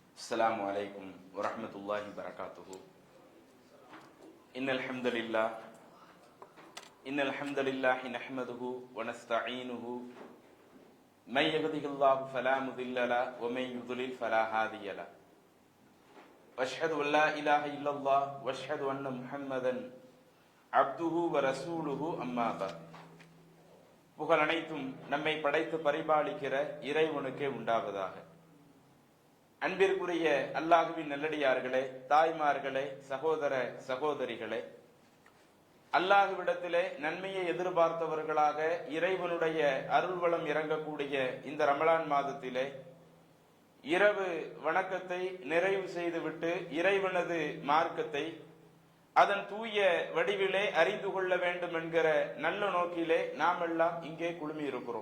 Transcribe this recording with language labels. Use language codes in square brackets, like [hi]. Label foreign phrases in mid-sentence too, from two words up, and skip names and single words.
[ar] السلام عليكم ورحمة الله وبركاته. إن الحمد لله نحمده ونستعينه من يهده الله فلا مضل له ومن يضلل فلا هادي له. واشهد ان لا اله الا الله واشهد ان محمدا عبده ورسوله اما بعد. [ta] புகழ் அனைத்தும் நம்மை படைத்து பரிபாலிக்கிற இறைவனுக்கே உண்டாவதாக. அன்பிற்குரிய அல்லாஹுவின் நல்லடியார்களே, தாய்மார்களே, சகோதர சகோதரிகளே, அல்லாஹுவிடத்திலே நன்மையை எதிர்பார்த்தவர்களாக இறைவனுடைய அருள்வளம் இறங்கக்கூடிய இந்த ரமலான் மாதத்திலே இரவு வணக்கத்தை நிறைவு செய்துவிட்டு இறைவனது மார்க்கத்தை அதன் தூய வடிவிலே அறிந்து கொள்ள வேண்டும் என்கிற நல்ல நோக்கிலே நாம் எல்லாம் இங்கே குழுமி இருக்கிறோம்.